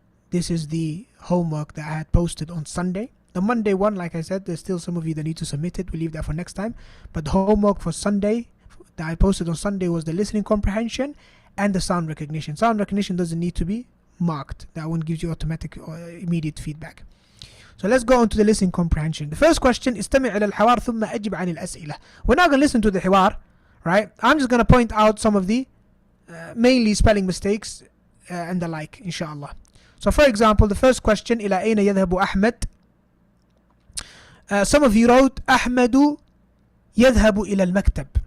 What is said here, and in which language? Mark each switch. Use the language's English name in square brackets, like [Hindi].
[English] This is the homework that I had posted on Sunday. The Monday one, like I said, there's still some of you that need to submit it. We'll leave that for next time. But the homework for Sunday that I posted on Sunday was the listening comprehension and the sound recognition. Sound recognition doesn't need to be marked. That one gives you automatic or immediate feedback. So let's go on to the listening comprehension. The first question, [Arabic] استمع إلى الحوار ثم أجب عن الأسئلة. [English] We're not going to listen to the حوار, right? I'm just going to point out some of the mainly spelling mistakes and the like, inshallah. So for example, the first question, [Arabic] إلى أين يذهب أحمد? [English] Some of you wrote [Arabic] أحمد يذهب إلى المكتب.